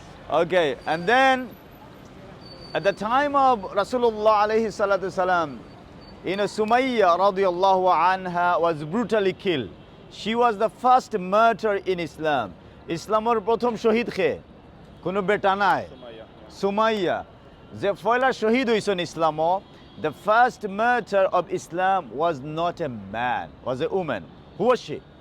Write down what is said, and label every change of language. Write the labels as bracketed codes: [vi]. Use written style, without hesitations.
[en] Okay, and then at the time of Rasulullah alayhi salatu salam, Sumayya radiyallahu anha was brutally killed. She was the first martyr in Islam. [syl] ইসলামের প্রথম শহীদ খে কোনো বেটা নাই, সুমাইয়া যে পয়লা শহীদ হইছেন ইসলামও। [en] The first martyr of Islam was not a man, was a woman. Who was she?